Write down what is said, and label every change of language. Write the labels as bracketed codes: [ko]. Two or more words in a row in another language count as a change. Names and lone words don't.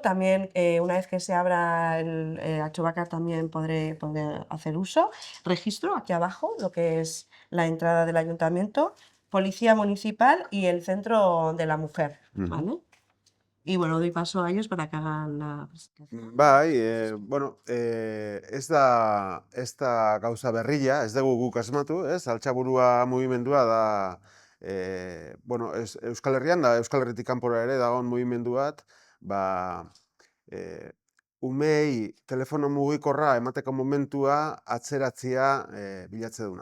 [es] También, una vez que se abra el Achobacar, también podré hacer uso. Registro, aquí abajo, lo que es la entrada del ayuntamiento, Policía Municipal y el Centro de la Mujer, ¿vale? Y bueno, doy paso a ellos para que hagan la presentación. [eu] Bai, ez da gauza berria, ez dugu guk asmatu, ez? Altzaburua mugimendua da, Euskal Herrian da, Euskal Herritik kanpora ere dagoen mugimendu bat, e, umei telefono mugikorra emateko momentua atzeratzea bilatze duna.